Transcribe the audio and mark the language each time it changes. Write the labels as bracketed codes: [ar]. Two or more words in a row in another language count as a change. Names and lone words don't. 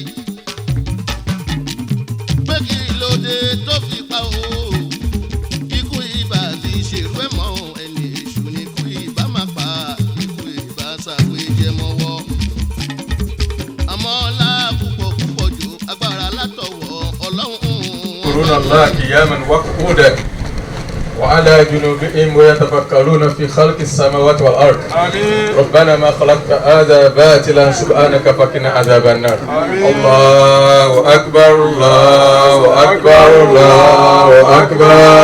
[yo] Pé kí ló dé tó fi pa o. Ikú ibà ti ṣèrú ẹ̀ mọ́ ẹni èṣù ni ikú ibà máa pa. Ikú ibà ṣàgbé jẹ mọ́wọ́. Àmọ́ ọlá púpọ̀ púpọ̀ jù agbára látọwọ́ Ọlọ́run. [ar] يذكرون الله قياما وقعودا وعلى جنوبهم ويتفكرون في خلق السماوات والأرض. آمين. ربنا ما خلقت هذا باطلا سبحانك فقنا عذاب النار. الله أكبر الله أكبر الله أكبر.